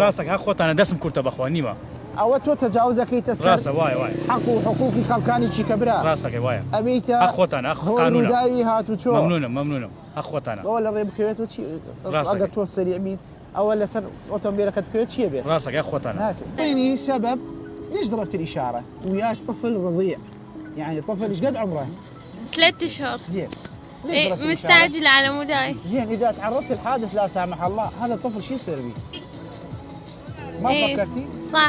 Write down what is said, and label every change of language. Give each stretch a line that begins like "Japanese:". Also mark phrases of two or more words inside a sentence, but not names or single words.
Central Kurdish: ڕاستەکە خۆتانە دەسم کورتە بەخوا نیمە ئەوە تۆ تەجاوزەکەیتە سەر ڕاستە وایە حەق و حقوقی خەڵکانی چیکە برا ڕاستەکەی وایە ئەبیتە خۆتانە قانونە ڕووداوی هاتوچۆ مەمنونم خۆتانە ئەوە لە ڕێ بکەوێتەوە چی ئەگەر تۆ سەریع بیت ئەوە لەسەر ئۆتۆمبیلەکەت بکەوێت چییە بێت ڕاستەکەی خۆتانە
Arabic: يعني سبب ليش ضربت الإشارة؟ وياش طفل رضيع يعني طفل ايش قد عمره؟ 3 أشهر. زين إيه مستعجل على موداي. زين إذا تعرضت لحادث لا سامح الله هذا الطفل شو يصير بيه؟ ما إيه فكرتي؟ صح.